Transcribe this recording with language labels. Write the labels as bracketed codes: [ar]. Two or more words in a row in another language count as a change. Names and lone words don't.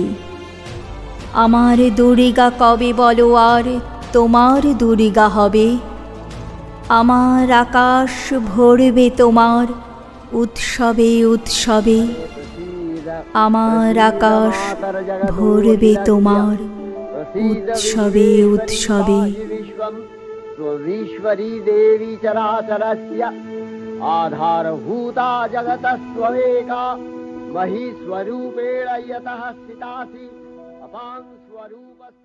[bn] আমার দুর্গা কবে বলো আর তোমার দুর্গা হবে? আমার আকাশ ভরবে তোমার উৎসবে উৎসবে। আমার আকাশ ভরবে তোমার উৎসবে উৎসবে। [sa] स्वरीश्वरी देवी चराचरस्य आधारभूता जगतस्त्वमेका। महीस्वरूपेण यतः स्थितासि अपां स्वरूप।